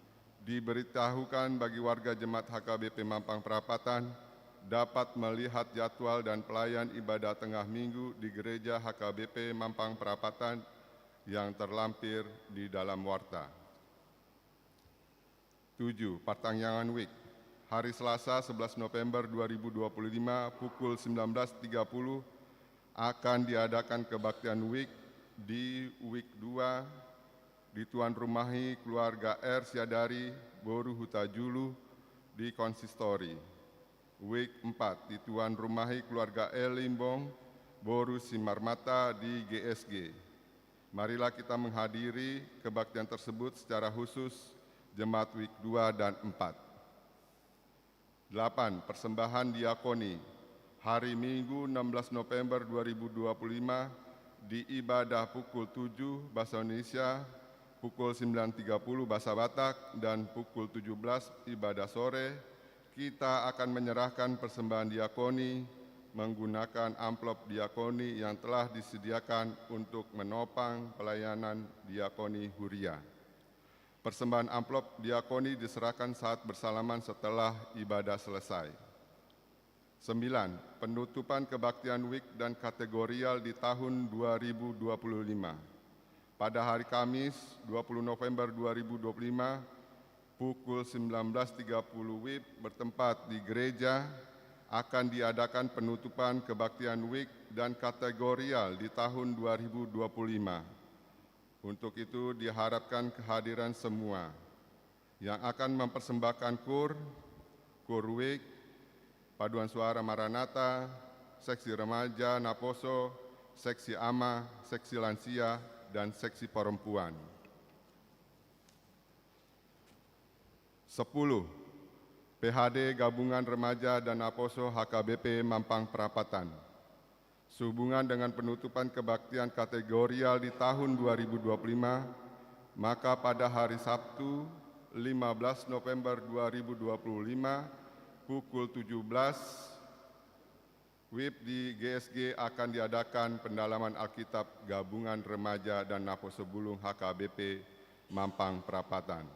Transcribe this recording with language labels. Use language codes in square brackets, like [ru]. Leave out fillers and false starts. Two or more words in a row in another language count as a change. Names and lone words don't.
[id] Diberitahukan bagi warga jemaat HKBP Mampang Perapatan dapat melihat jadwal dan pelayan ibadah tengah minggu di Gereja HKBP Mampang Perapatan yang terlampir di dalam warta. 7. Pertangyangan Week. Hari Selasa 11 November 2025 pukul 19.30 akan diadakan kebaktian Week di Week 2 di Tuan Rumahi Keluarga R. Siadari, Boru Hutajulu di Konsistori. Week 4 di Tuan Rumahi Keluarga L. Limbong, Boru Simarmata di GSG. Marilah kita menghadiri kebaktian tersebut secara khusus Jemaat Week 2 dan 4. 8. Persembahan diakoni. Hari Minggu 16 November 2025 di ibadah pukul 7 bahasa Indonesia, pukul 9.30 bahasa Batak, dan pukul 17 ibadah sore, kita akan menyerahkan persembahan diakoni menggunakan amplop diakoni yang telah disediakan untuk menopang pelayanan diakoni Huria. Persembahan amplop diakoni diserahkan saat bersalaman setelah ibadah selesai. 9. Penutupan kebaktian Week dan kategorial di tahun 2025. Pada hari Kamis 20 November 2025, pukul 19.30 WIB bertempat di gereja akan diadakan penutupan kebaktian Week dan kategorial di tahun 2025. Untuk itu diharapkan kehadiran semua yang akan mempersembahkan kur Week, paduan suara Maranatha, seksi remaja Naposo, seksi ama, seksi lansia, dan seksi perempuan. 10. PHD Gabungan Remaja dan Naposo HKBP Mampang Perapatan. Sehubungan dengan penutupan kebaktian kategorial di tahun 2025, maka pada hari Sabtu 15 November 2025 pukul 17 WIB di GSG akan diadakan pendalaman Alkitab Gabungan Remaja dan Naposo Bulung HKBP Mampang Perapatan.